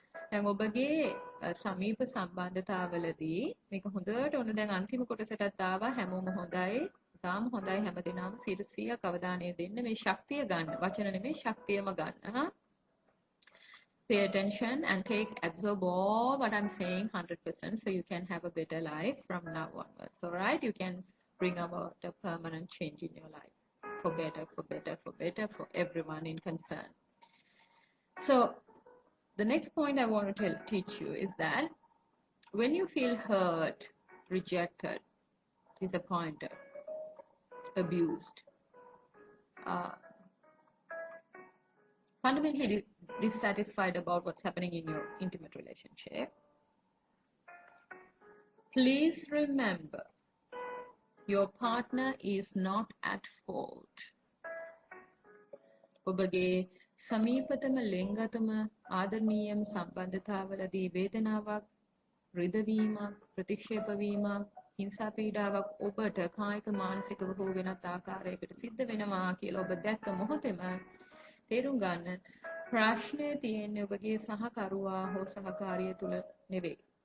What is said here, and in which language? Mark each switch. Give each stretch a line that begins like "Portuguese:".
Sinhala: දැන් ඔබගේ සමීප සම්බන්ධතාවලදී මේක හොඳට ඔන්න දැන් අන්තිම කොටසටත් ආවා හැමෝම හොඳයි. තාම හොඳයි හැමදෙනාම 100ක් අවධානය දෙන්න මේ ශක්තිය ගන්න. වචන නෙමෙයි ශක්තියම ගන්න.
English: Pay attention and absorb all what I'm saying 100% so you can have a better life from now onwards. All right, you can bring about a permanent change in your life for better for everyone in concern. So the next point I want to teach you is that when you feel hurt, rejected, disappointed, abused, fundamentally dissatisfied about what's happening in your intimate relationship, please remember your partner is not at fault.
Sinhala: ඔබගේ සමීපතම ලිංගතම ආදරණීයම සම්බන්ධතාවලදී වේදනාවක්, රිදවීමක්, ප්‍රතික්ෂේප වීමක්, හිංසා පීඩාවක් ඔබට කායික මානසිකව හෝ වෙනත් ආකාරයකට සිද්ධ වෙනවා කියලා ඔබ දැක්ක මොහොතේම තේරුම් ගන්න ප්‍රශ්නේ තියෙන්නේ ඔබගේ සහකරුවා හෝ සහකාරිය තුල නෙවෙයි.